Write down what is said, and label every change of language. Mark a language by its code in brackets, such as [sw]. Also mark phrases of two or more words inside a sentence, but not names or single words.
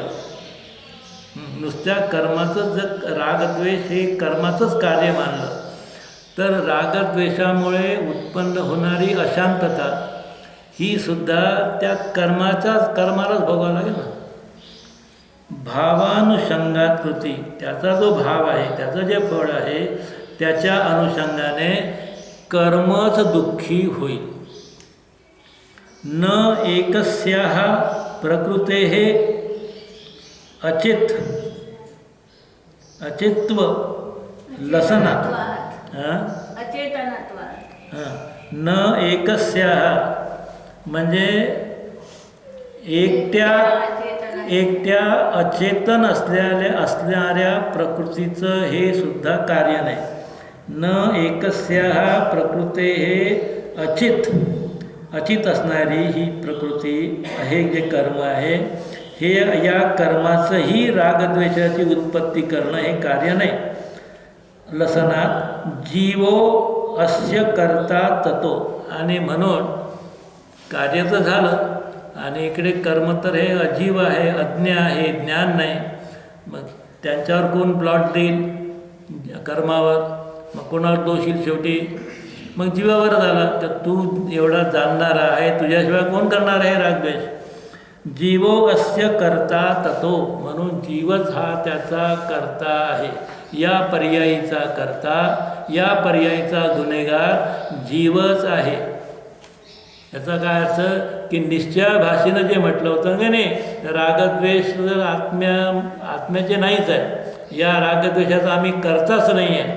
[mr] नुसत्या कर्माचं जर रागद्वेष हे कर्माचंच कार्य मानलं तर रागद्वेषामुळे उत्पन्न होणारी अशांतता ही सुद्धा त्या कर्मालाच भोगावं लागेल ना. भावानुषंगात कृती, त्याचा जो भाव आहे, त्याचं जे फळ आहे, त्याच्या अनुषंगाने कर्मच दुःखी होईल. [sa] न एकस्याः प्रकृतेः अचित्व लसनात् अचेतनत्वात. न एकस्याः [mr] म्हणजे एकट्या अचेतन असणाऱ्या प्रकृतीचं हे सुद्धा कार्य नाही. [sa] न एकस्याः प्रकृतेः [mr] अचित असणारी ही प्रकृती हे जे कर्म आहे, हे या कर्माचंही रागद्वेषाची उत्पत्ती करणं हे कार्य नाही. [sa] लसनात जीवो अस्य कर्ता ततो, [mr] आणि म्हणून कार्य तर झालं आणि इकडे कर्म तर हे अजीव आहे, अज्ञ आहे, ज्ञान नाही. मग त्यांच्यावर कोण प्लॉट देईल कर्मावर? मग कोणावर दोष येईल शेवटी? मग जीवावर झाला. तर तू एवढा जाणणारा आहे, तुझ्याशिवाय कोण करणार आहे रागद्वेष? [sa] जीवो अस्य कर्ता ततो, [mr] म्हणून जीवच हा त्याचा कर्ता आहे. या पर्यायीचा कर्ता, या पर्यायीचा गुन्हेगार जीवच आहे. याचा काय अर्थ की निश्चय भाषेनं जे म्हटलं होतं की नाही, रागद्वेष जर आत्म्याचे नाहीच आहे, या रागद्वेषाचा आम्ही करताच नाही आहे.